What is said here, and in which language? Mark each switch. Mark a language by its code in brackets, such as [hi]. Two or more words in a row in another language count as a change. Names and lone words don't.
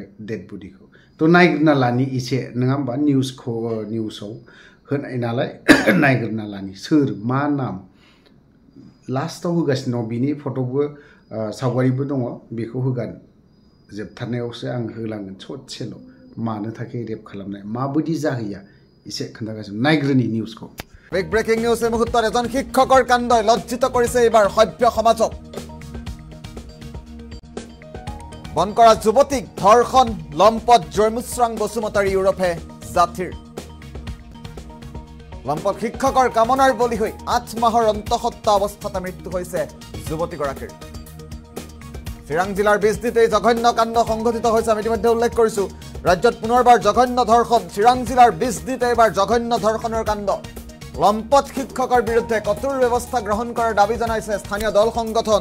[brx] डेड बडिखौ थ' नायग्रोना लानि एसे नङा होमबा निउसाव होनाय नालाय नायग्रोना लानि सोर मा नाम लास्टाव होगासिनो दं बिनि फट'बो सावगारिबो दङ बेखौ होगोन जोबथारनायावसो आं होलांगोन ससेल' मानो थाखाय रेप खालामनाय माबायदि जाहैया एसे खोन्थागासिनो नायग्रोनि निउसखौ [en] big breaking news [as] এই মুহূৰ্তত এজন শিক্ষকৰ কাণ্ডই লজ্জিত কৰিছে এইবাৰ সভ্য সমাজক বনকৰা যুৱতীক ধৰ্ষণ লম্পট জয়মুশ্ৰাং বসুমতাৰী ইউৰোপে জাতিৰ লম্পট শিক্ষকৰ কামনাৰ বলি হৈ 8 মাহৰ অন্তঃসত্ত্বা অৱস্থাতে মৃত্যু হৈছে যুৱতীগৰাকীৰ চিৰাং জিলাৰ বিজদিতে জঘন্য কাণ্ড সংঘটিত হৈছে আমি ইতিমধ্যে উল্লেখ কৰিছো ৰাজ্যত পুনৰবাৰ জঘন্য ধৰ্ষণ চিৰাং জিলাৰ বিজদিতে এবাৰ জঘন্য ধৰ্ষণৰ কাণ্ড লম্পট শিক্ষকৰ বিৰুদ্ধে কঠোৰ ব্যৱস্থা গ্ৰহণ কৰাৰ দাবী জনাইছে স্থানীয় দল সংগঠন